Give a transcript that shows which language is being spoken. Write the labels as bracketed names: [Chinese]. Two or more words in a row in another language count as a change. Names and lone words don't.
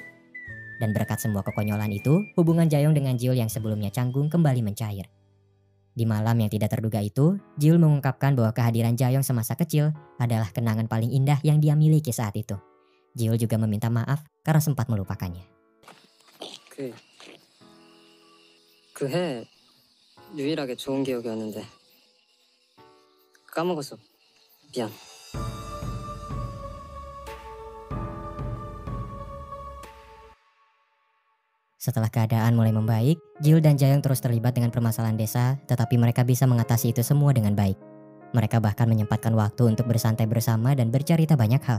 [Indonesian] Dan berkat semua kekonyolan itu, hubungan Jaeyoung dengan Jiul yang sebelumnya canggung kembali mencair. Di malam yang tidak terduga itu, Jiul mengungkapkan bahwa kehadiran Jaeyoung semasa kecil adalah kenangan paling indah yang dia miliki saat itu. Jiul juga meminta maaf karena sempat melupakannya. [Korean] 그 해 유일하게 좋은 기억이었는데 까먹었어. 미안. [Indonesian] Setelah keadaan mulai membaik, Jiul dan Jaeyoung terus terlibat dengan permasalahan desa, tetapi mereka bisa mengatasi itu semua dengan baik. Mereka bahkan menyempatkan waktu untuk bersantai bersama dan bercerita banyak hal.